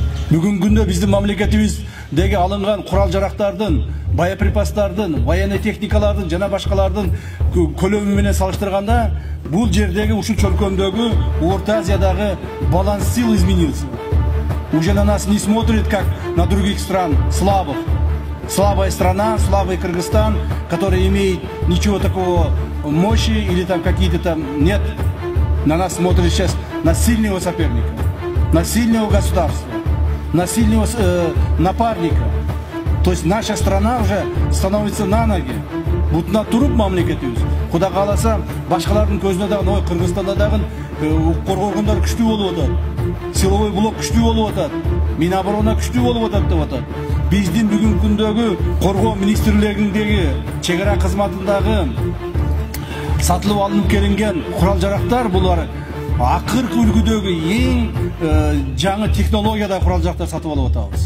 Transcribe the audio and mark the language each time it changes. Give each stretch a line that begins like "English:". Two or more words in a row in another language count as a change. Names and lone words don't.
Kyrgyz: Бүгүнкү күндө биздин мамлекетибиздеги алынган курал жарактардын, боеприпастардын, военный техникалардын жана башкалардын көлөмү менен салыштырганда бул жердеги ушул чөлкөмдөгү Орта Азиядагы
Russian: баланс сил изменился. Уже на нас не смотрит как на других стран слабых. Слабая страна, слабый Кыргызстан, который имеет ничего такого мощи или там какие-то там нет. На нас смотрит сейчас на сильного соперника, на сильного государства, на сильного напарника. То есть наша страна уже становится на ноги.
Kyrgyz: Бутуна туруп мамлекетибиз. Куда кааласа башкалардын көзүнө дагы, ой, Кыргызстанда дагы коргоо органдары күчтүү болуп атат.
Russian: Силовой блок
Kyrgyz: күчтүү болуп атат. Миноборона күчтүү болуп атат деп атат. Биздин бүгүнкү күндөгү коргоо министрлигиндеги чек ара кызматындагы сатылып алынып келинген курал жарактар булар акыркы үлгүдөгү эң жаңы технологияда курал жарактар сатып алып атабыз.